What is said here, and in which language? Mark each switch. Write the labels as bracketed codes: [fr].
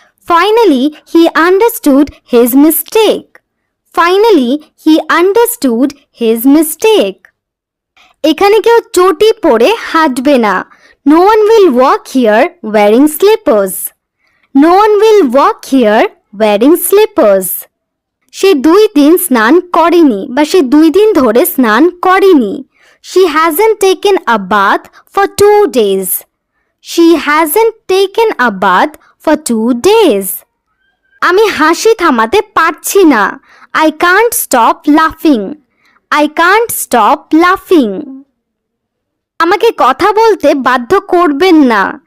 [en] Finally, he understood his mistake. Finally, he understood his mistake. [bn] এখানে কেউ চটি পরে হাঁটবে না। [en] No one will walk here wearing slippers. No one will walk here wearing slippers. [bn] সে 2 দিন স্নান করেনি বা সে 2 দিন ধরে স্নান করেনি। [en] She hasn't taken a bath for 2 days. She hasn't taken a bath for 2 days. [bn] আমি হাসি থামাতে পারছি না। [en] I can't stop laughing. I can't stop laughing. [bn] আমাকে কথা বলতে বাধ্য করবেন না।